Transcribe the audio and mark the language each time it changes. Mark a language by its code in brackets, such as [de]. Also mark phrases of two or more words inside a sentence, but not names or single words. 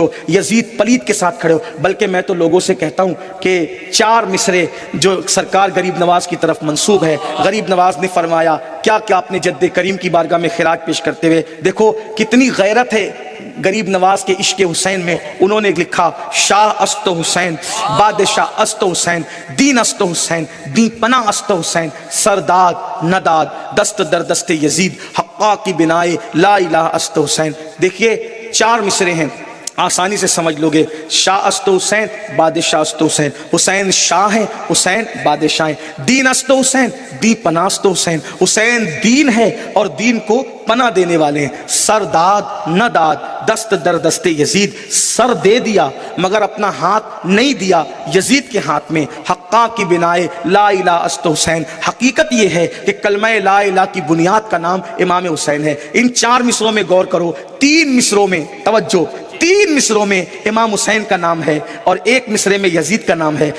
[ur] یزید پلید کے ساتھ کھڑے ہو۔ بلکہ میں تو لوگوں سے کہتا ہوں کہ 4 مصرے جو سرکار غریب نواز کی طرف منسوب ہے، غریب نواز نے فرمایا کیا کیا اپنے جد کریم کی بارگاہ میں خراج پیش کرتے ہوئے، دیکھو کتنی غیرت ہے غریب نواز کے عشق حسین میں۔ انہوں نے لکھا، [fa] شاہ است حسین، بادشاہ است حسین، دین است حسین، دین پناہ است حسین، سرداد نداد دست در دست یزید، حقا کی بنائے لا الہ است حسین۔ [ur] دیکھیے 4 مصرے ہیں، آسانی سے سمجھ لوگے۔ [fa] شاہ است حسین، بادشاہ است حسین، [ur] حسین شاہ ہیں، حسین بادشاہ ہیں۔ [fa] دین است حسین، دین پناہ است حسین، [ur] حسین دین ہے اور دین کو پناہ دینے والے ہیں۔ [fa] سر داد نہ داد دست در دست یزید، [ur] سر دے دیا مگر اپنا ہاتھ نہیں دیا یزید کے ہاتھ میں۔ [fa] حقا کی بنائے لا الہ است حسین، [ur] حقیقت یہ ہے کہ کلمہ لا الہ کی بنیاد کا نام امام حسین ہے۔ ان 4 مصروں میں غور کرو، 3 مصروں میں توجہ، 3 مصروں میں امام حسین کا نام ہے اور 1 مصرے میں یزید کا نام ہے۔